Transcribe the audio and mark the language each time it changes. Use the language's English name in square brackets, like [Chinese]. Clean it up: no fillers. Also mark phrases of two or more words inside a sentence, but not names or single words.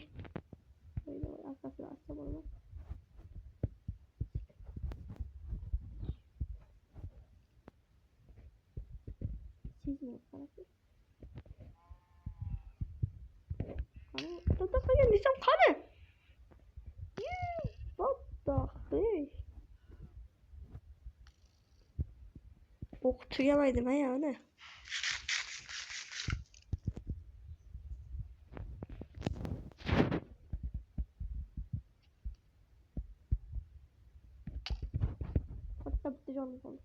[Uzbek] Asta bo'laman. Sizmi qarasiz? Qani, to'xtab qolgan desam qani? [English] What the heck? [Uzbek] O'q tugamaydimi ya uni? Bitta jonim qoldi.